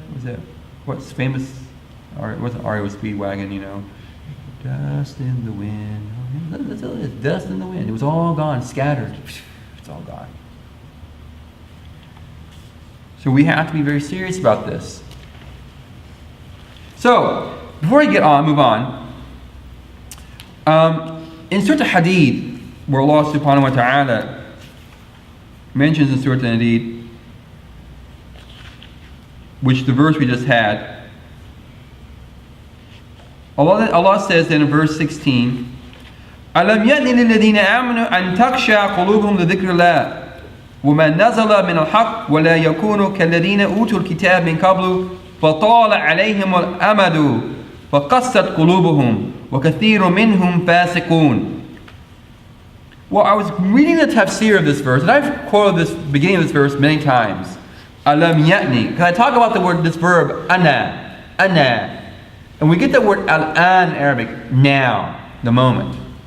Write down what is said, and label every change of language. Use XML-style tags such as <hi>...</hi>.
<en>Was that what's famous? It wasn't REO Speedwagon, Dust in the wind. That's all it is. Dust in the wind. It was all gone, scattered. It's all gone. So we have to be very serious about this. So, before I move on, in Surah Hadid, where Allah subhanahu wa ta'ala mentions in Surah Hadid, which the verse we just had, Allah says in verse 16,</en> <ar>أَلَمْ يَأْنِ لِلَّذِينَ آمَنُوا أَن تَخْشَعَ قُلُوبُهُمْ لِذِكْرِ اللَّهِ وَمَا نَزَلَ مِنَ الْحَقِّ وَلَا يَكُونُوا كَالَّذِينَ أُوتُوا الْكِتَابَ مِنْ قَبْلُ فَطَالَ عَلَيْهِمُ الْأَمَدُ فَقَسَّتْ قُلُوبُهُمْ وَكَثِيرٌ مِّنْهُمْ فَاسِقُونَ.</ar> <en>Well, I was reading the tafsir of this verse, and I've quoted this beginning of this verse many times.</en> <ar>Alam ya'ni.</ar> <en>Because I talk about this verb, ana. And we get the word al-an in Arabic, now, the moment.</en>